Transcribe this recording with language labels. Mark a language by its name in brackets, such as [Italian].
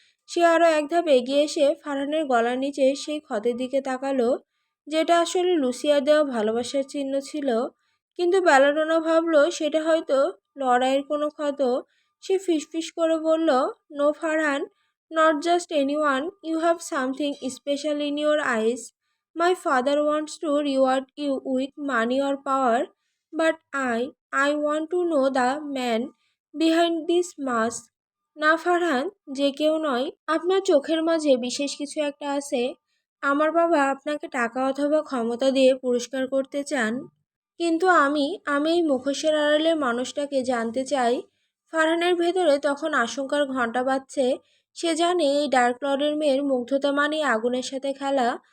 [Bangla] সে আরও এক ধাপ এগিয়ে এসে ফারহানের গলার নিচে সেই ক্ষতের দিকে তাকালো, যেটা আসলে লুসিয়ার দেওয়া ভালোবাসার চিহ্ন ছিল। কিন্তু বেলাডোনা ভাবলো সেটা হয়তো লড়াইয়ের কোনো ক্ষত। সে ফিসফিস করে বলল, [English] No Farhan, not just anyone, you have something special in your eyes. My father wants to reward you with money or power, but I want to know the man behind this mask. [Bangla] না ফারহান, যে কেউ নয়, আপনার চোখের মাঝে বিশেষ কিছু একটা আছে। আমার বাবা আপনাকে টাকা অথবা ক্ষমতা দিয়ে পুরস্কার করতে চান, কিন্তু আমি এই মুখোশের আড়ালের মানুষটাকে জানতে চাই। ফারহানের ভেতরে তখন আশঙ্কার ঘণ্টা বাজছে। সে জানে এই ডার্ক লর্ডের মেয়ের মুগ্ধতা মানে আগুনের সাথে খেলা।